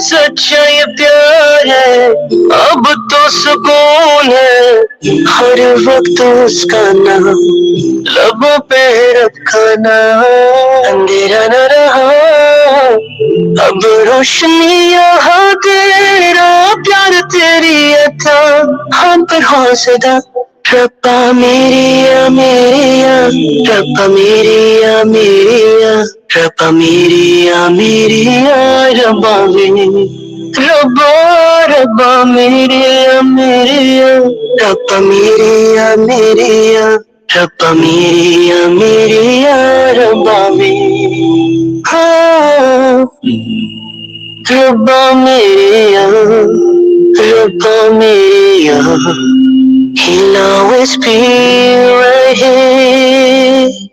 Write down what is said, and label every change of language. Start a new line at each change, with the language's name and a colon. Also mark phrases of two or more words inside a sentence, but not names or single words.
Hindi: सच्चा ये प्यार है अब तो सुकून है, हर वक्त उसका नाम लबों पे रखना। अंधेरा न रहा अब रोशनी यहाँ, तेरा प्यार तेरी अता हम पर हौसला। रब्बा मेरे या मेरे या, रब्बा मेरे या मेरे या, रब्बा मेरे या मेरे या, रब्बा मेरे, रब्बा रब्बा मेरे या मेरे या, रब्बा मेरे या मेरे या, रब्बा मेरे या मेरे या, रब्बा मेरे। हाँ रब्बा मेरे या, रब्बा मेरे या,
English: He'll always be right here.